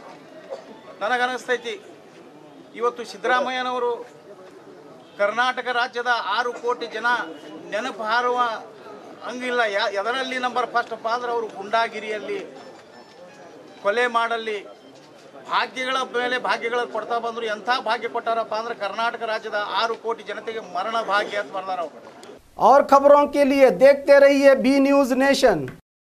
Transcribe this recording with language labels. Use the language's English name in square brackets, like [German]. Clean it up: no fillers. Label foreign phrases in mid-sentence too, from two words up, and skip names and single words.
[Kannada] ನನಗನ್ನಿಸ್ತೈತಿ ಇವತ್ತು ಸಿದ್ದರಾಮಯ್ಯನವರು ಕರ್ನಾಟಕ ರಾಜ್ಯದ 6 ಕೋಟಿ ಜನ ನೆನಪು ಹಾರುವ ಹಂಗಿಲ್ಲ। ಎದರಲ್ಲಿ [English] number first [Kannada] ಅಪ್ಪ ಅಂದ್ರೆ ಅವರು ಗುಂಡಾಗಿರಿಯಲ್ಲಿ, ಕೊಲೆ ಮಾಡಲ್ಲಿ, ಭಾಗ್ಯಗಳ ಮೇಲೆ ಭಾಗ್ಯಗಳು ಕೊಡ್ತಾ ಬಂದರು। ಎಂಥ ಭಾಗ್ಯ ಕೊಟ್ಟಾರಪ್ಪ ಅಂದ್ರೆ ಕರ್ನಾಟಕ ರಾಜ್ಯದ 6 ಕೋಟಿ ಜನತೆಗೆ ಮರಣ ಭಾಗ್ಯ ಅಂತ ಬರ್ದಾರ ಅವರು। [Hindi] और खबरों के लिए देखते रहिए बी न्यूज नेशन।